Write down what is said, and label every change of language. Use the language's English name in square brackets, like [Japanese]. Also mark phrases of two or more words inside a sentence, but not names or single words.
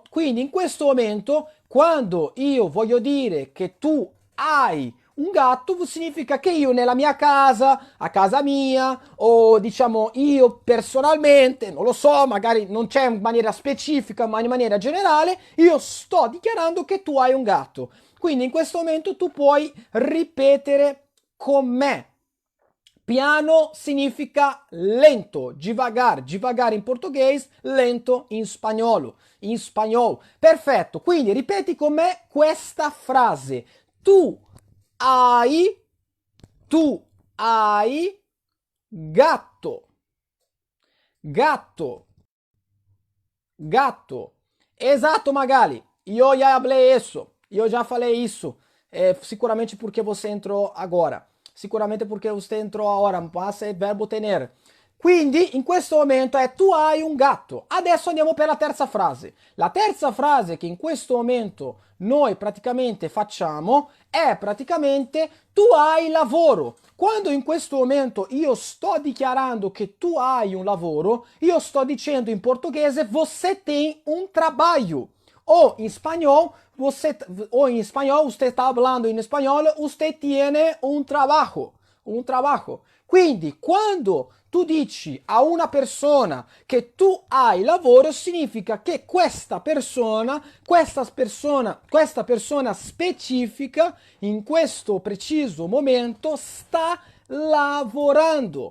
[Italian] Quindi in questo momento, quando io voglio dire che tu hai un gatto, significa che io nella mia casa, a casa mia, o diciamo io personalmente, non lo so, magari non c'è in maniera specifica, ma in maniera generale, io sto dichiarando che tu hai un gatto. Quindi in questo momento tu puoi ripetere con me. Piano significa lento, [Portuguese] devagar, devagar [Italian] in portoghese, lento in spagnolo, in spagnolo. Perfetto, quindi ripeti con me questa frase. Tu hai, tu hai gatto, gatto, gatto. [Portuguese] Exato, Magali. Eu já falei isso. Eu já falei isso. Sicuramente porque você entrou agora. Sicuramente porque você entrou agora, [Italian] mas è verbo tenere. Quindi in questo momento è tu hai un gatto. Adesso andiamo per la terza frase. La terza frase che in questo momento noi praticamente facciamo è praticamente tu hai lavoro. Quando in questo momento io sto dichiarando che tu hai un lavoro, io sto dicendo in portoghese [Portuguese] você tem un trabalho. [Italian] O in spagnolo, [Spanish] usted está hablando [Italian] in spagnolo, [Spanish] usted tiene un trabajo. Un trabajo. [Italian] Quindi, quando tu dici a una persona che tu hai lavoro, significa che questa persona specifica, in questo preciso momento, sta lavorando.